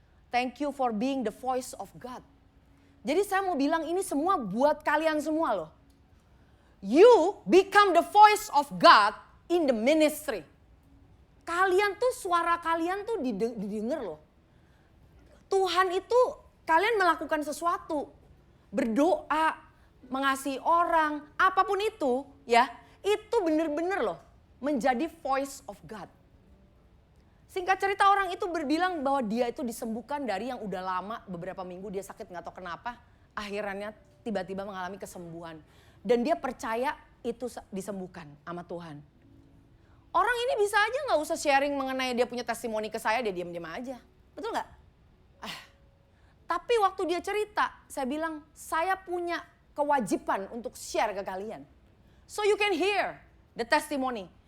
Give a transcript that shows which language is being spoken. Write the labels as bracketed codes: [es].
[en] Thank you for being the voice of God. [id] Jadi saya mau bilang ini semua buat kalian semua loh. [en] You become the voice of God in the ministry. [id] Kalian tuh, suara kalian tuh didengar loh. Tuhan itu, kalian melakukan sesuatu. Berdoa, mengasihi orang, apapun itu ya. Itu bener-bener loh menjadi [en] voice of God. [id] Singkat cerita orang itu berbilang bahwa dia itu disembuhkan dari yang udah lama, beberapa minggu dia sakit gak tahu kenapa. Akhirnya tiba-tiba mengalami kesembuhan. Dan dia percaya itu disembuhkan sama Tuhan. Orang ini bisa aja gak usah sharing mengenai dia punya testimoni ke saya, dia diam-diam aja. Betul gak? Tapi waktu dia cerita, saya bilang saya punya kewajiban untuk share ke kalian. [en] So you can hear the testimony.